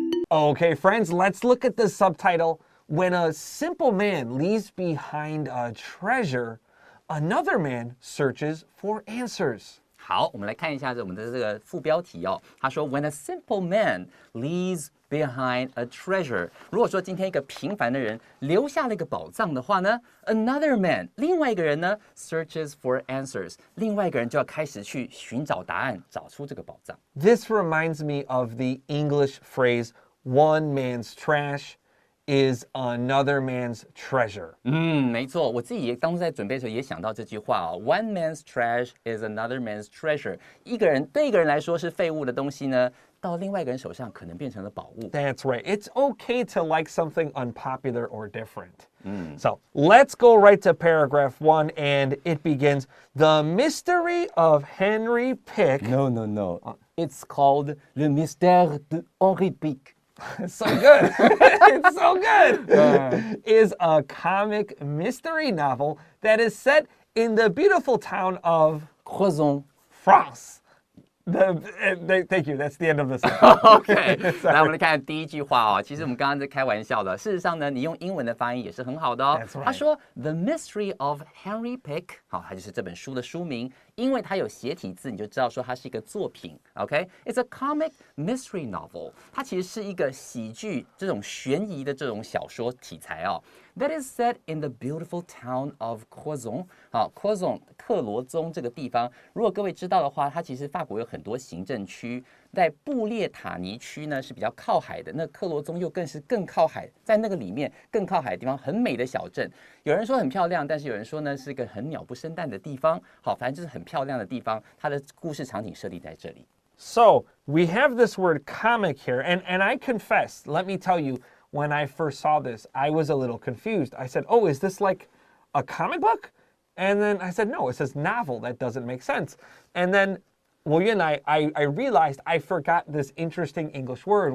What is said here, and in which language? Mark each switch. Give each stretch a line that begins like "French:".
English: Okay, friends, let's look at the subtitle. When a simple man leaves behind a treasure, another man searches for answers.
Chinese: 好，我们来看一下我们的这个副标题哦。他说
English: ，When a simple man leaves behind a treasure。
Chinese: 如果说今天一个平凡的人留下了一个宝藏的话呢 ，
English: another man，
Chinese: 另外一个人呢
English: searches for answers，
Chinese: 另外一个人就要开始去寻找答案，找出这个宝藏。
English: This reminds me of the English phrase, one man's trash is another man's treasure.
Chinese: 没错，我自己当初在准备的时候也想到这句话哦。
English: One man's trash is another man's treasure。
Chinese: 对一个人来说是废物的东西呢，到另外一个人手上可能变成了宝物。
English: That's right. It's okay to like something unpopular or different. So let's go right to paragraph 1, and it begins, The Mystery of Henri Pick. No. It's called Le Mystère de Henri Pick. It's so good. It's so good. Is a comic mystery novel that is set in the beautiful town of Crozon, France. Thank you. That's the end of the sentence.
Chinese: OK， 来我们来看第一句话哦。其实我们刚刚在开玩笑的，事实上呢，你用英文的发音也是很好的哦。
English: That's right.
Chinese: 他说 The Mystery of Henri Pick， 好，它就是这本书的书名，因为它有斜体字，你就知道说它是一个作品。 OK，
English: It's a comic mystery novel，
Chinese: 它其实是一个喜剧这种悬疑的这种小说题材哦。
English: that is set in the beautiful town of Crozon。
Chinese: 好 ，Crozon 克罗宗这个地方，如果各位知道的话，它其实法国有很多行政区，在布列塔尼区呢是比较靠海的，那克罗宗又更是更靠海，在那个里面更靠海的地方，很美的小镇。有人说很漂亮，但是有人说呢是一个很鸟不生蛋的地方。好，反正就是很漂亮的地方，它的故事场景设立在这里。
English: So we have this word comic here, and I confess, let me tell you, when I first saw this, I was a little confused. I said, oh, is this like a comic book? And then I said, no, it says novel. That doesn't make sense. And then, well, I realized I forgot this interesting English word.